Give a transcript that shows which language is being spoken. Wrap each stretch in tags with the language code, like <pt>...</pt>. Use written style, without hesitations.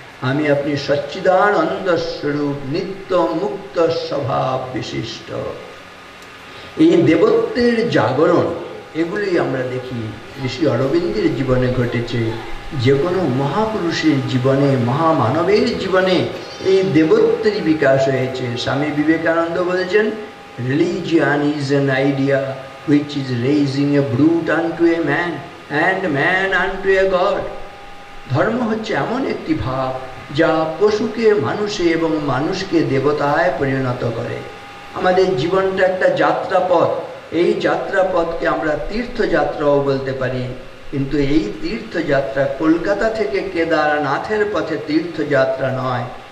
<bn>আমি আপনি সচ্চিদানন্দ স্বরূপ, নিত্য মুক্ত স্বভাব বিশিষ্ট। এই দেবত্বের জাগরণ এগুলি আমরা দেখি ঋষি অরবিন্দের জীবনে ঘটেছে। যে কোনো মহাপুরুষের জীবনে, মহামানবের জীবনে এই দেবত্বের বিকাশ হয়েছে। স্বামী বিবেকানন্দ বলেছেন,</bn> <en>Religion is an idea which is raising a brute unto a man and man unto a god.</en> <bn>ধর্ম হচ্ছে এমন একটি ভাব যা পশুকে মানুষে এবং মানুষকে দেবতায় পরিণত করে। আমাদের জীবনটা একটা যাত্রাপথ। এই যাত্রাপথকে আমরা তীর্থযাত্রাও বলতে পারি, কিন্তু এই তীর্থযাত্রা কলকাতা থেকে কেদারনাথের পথে তীর্থযাত্রা নয়।</bn>